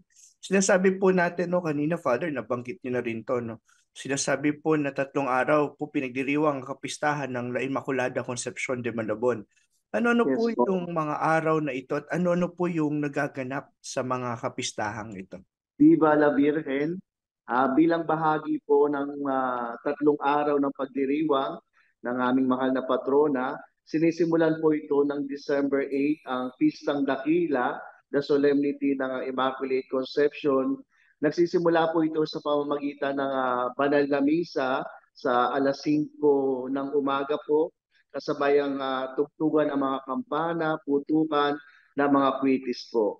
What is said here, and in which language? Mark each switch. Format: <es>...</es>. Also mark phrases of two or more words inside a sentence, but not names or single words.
<tl>Sinasabi po natin, no, kanina, Father, nabanggit niyo na rin to, no? Sinasabi po na 3 araw po pinagdiriwang ang kapistahan ng La Immaculada Conception de Malabon. Ano-ano</tl> <en>Yes</en> <tl>po po. yung mga araw na ito at ano-ano po yung nagaganap sa mga kapistahang ito?</tl> <es>Viva la Virgen!</es> <tl>Bilang bahagi po ng 3 araw ng pagdiriwang ng aming mahal na patrona, sinisimulan po ito ng December 8, ang Pistang Dakila,</tl> <en>the Solemnity</en> <tl>ng</tl> <en>Immaculate Conception.</en> <tl>Nagsisimula po ito sa pamamagitan ng banal na misa sa alas 5 ng umaga po, kasabay ang tugtugan ng mga kampana, putukan ng mga kwitis po.</tl>